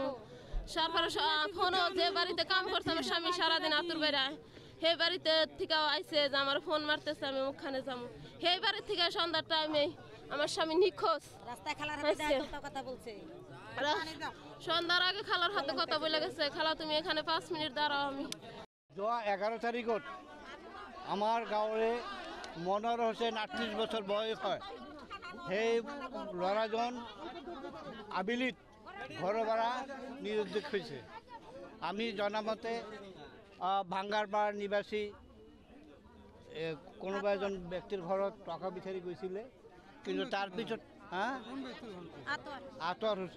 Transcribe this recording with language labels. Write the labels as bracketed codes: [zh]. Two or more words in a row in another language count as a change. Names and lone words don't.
[bn] তারপরে ফোনও যে বাড়িতে কাম করছে আমার স্বামী সারাদিন আতুর বেড়ায়, সেই বাড়িতে থেকে আইসে যে আমার ফোন মারতেছে আমি ওখানে যাবো। সেই বাড়ির থেকে সন্ধ্যার টাইমে আমার স্বামী নিখোঁজ। সন্ধ্যার আগে খালার হাতে কথা বলে গেছে, খালা তুমি এখানে 5 মিনিট দাঁড়াও। আমি [as] 11 তারিখত আমার গাঁৱৰে মনোৱাৰ হোসেন 38 বছৰ বয়স হয়। সেই ল'ৰাজন আবেলিত ঘৰৰ পৰা নিৰুদ্দেশ হৈছে। আমি জনামতে ভাঙ্গাৰপাৰ নিবাসী কোনোবা এজন ব্যক্তিৰ ঘৰত টকা বিচাৰি গৈছিলে, কিন্তু তাৰপিছত আতৱাৰ হোসেন।